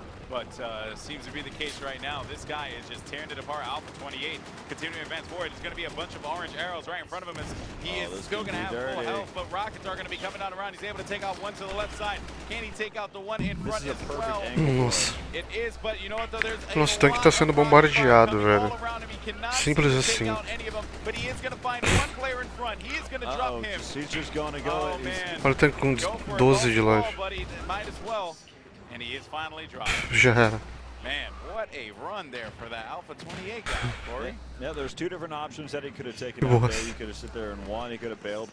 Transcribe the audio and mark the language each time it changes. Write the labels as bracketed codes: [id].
[en] But seems to be the case right now. This guy is just tearing it apart. Alpha 28 continuing to advance forward. There's going to be a bunch of orange arrows right in front of him as he is still going to have full health, but rockets are going to be coming down around. He's able to take out one to the left side. Can he take out the one in front as well? [pt] Nossa. [en] It is, but you know what though? There's [pt] Nosso tanque tá sendo bombardeado, velho. Simples assim. [en] But he is going to find one player in front. He is going to drop him. He's just going to go. [pt] Olha o tanque com 12 de life. [en] Might as well. And he is finally dropped. [pt] Já era. [en] Man, what a run there for that Alpha 28 guy, Corey. Yeah, there's two different options that he could have taken out there. He could have sit there and one, he could have bailed.